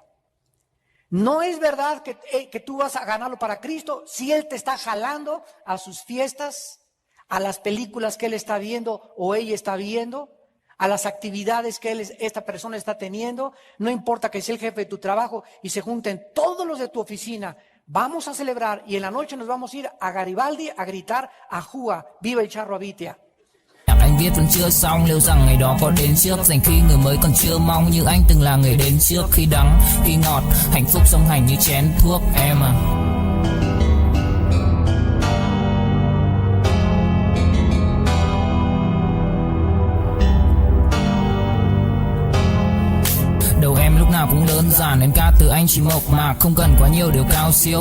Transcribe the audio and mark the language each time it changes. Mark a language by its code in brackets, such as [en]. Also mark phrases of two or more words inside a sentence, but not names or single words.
[es] No es verdad que tú vas a ganarlo para Cristo si él te está jalando a sus fiestas, a las películas que él está viendo o ella está viendo, a las actividades que esta persona está teniendo. No importa que sea el jefe de tu trabajo y se junten todos los de tu oficina. Vamos a celebrar y en la noche nos vamos a ir a Garibaldi a gritar a Júa, viva el Charro Abitia. [vi] Anh viết vẫn chưa xong, liệu rằng ngày đó có đến trước, dành khi người mới còn chưa mong như anh từng là người đến trước. Khi đắng, khi ngọt, hạnh phúc song hành như chén thuốc em à. Đầu em lúc nào cũng đơn giản, nên ca từ anh chỉ mộc mạc, không cần quá nhiều điều cao siêu.